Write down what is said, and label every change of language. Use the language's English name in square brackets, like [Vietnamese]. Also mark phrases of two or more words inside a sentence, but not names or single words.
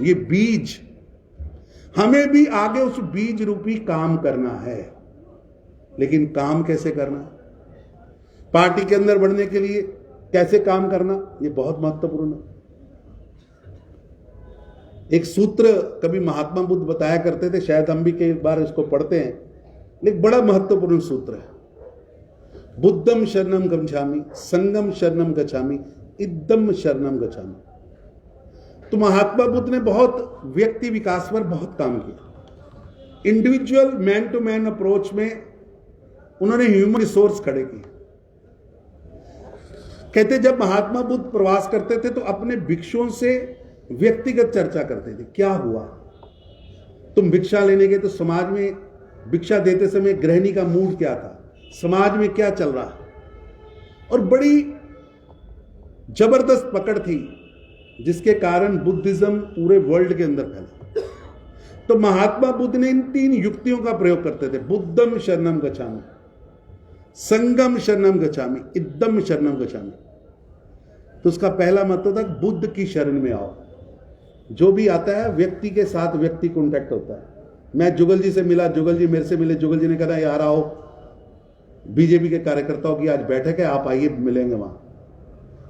[Hindi] ये बीज, हमें भी आगे उस बीज रूपी काम करना है, लेकिन काम कैसे करना, पार्टी के अंदर बढ़ने के लिए कैसे काम करना, ये बहुत महत्वपूर्ण है। एक सूत्र कभी महात्मा बुद्ध बताया करते थे, शायद हम भी कई बार इसको पढ़ते हैं, लेकिन बड़ा महत्वपूर्ण सूत्र है। [Pali] बुद्धम शरणम गच्छामि, संगम शरणम गच्छामि, इद्दम शरणम गच्छामि। [Hindi] तो महात्मा बुद्ध ने बहुत व्यक्ति विकास पर बहुत काम किया। [English] individual man to man approach [Hindi] में उन्होंने [English] human resource [Hindi] खड़े किए। कहते जब महात्मा बुद्ध प्रवास करते थे तो अपने भिक्षुओं से व्यक्तिगत चर्चा करते थे, क्या हुआ, तुम भिक्षा लेने गए तो समाज में भिक्षा देते समय गृहिणी का मूड क्या था, समाज में क्या चल रहा है। और बड़ी जबरदस्त पकड़ थी जिसके कारण बुद्धिज्म पूरे वर्ल्ड के अंदर फैला। तो महात्मा बुद्ध ने इन 3 युक्तियों का प्रयोग करते थे, [Pali] बुद्धम शरणम गच्छामि, संगम शरणम गच्छामि, इद्दम शरणम गच्छामि। [Hindi] तो उसका पहला मतलब था बुद्ध की शरण में आओ। जो भी आता है व्यक्ति के साथ व्यक्ति कांटेक्ट होता है। मैं जुगल जी से मिला, जुगल जी मेरे से मिले, जुगल जी ने कहा यार आओ, बीजेपी के कार्यकर्ताओं की आज बैठक है, आप आइए मिलेंगे वहां।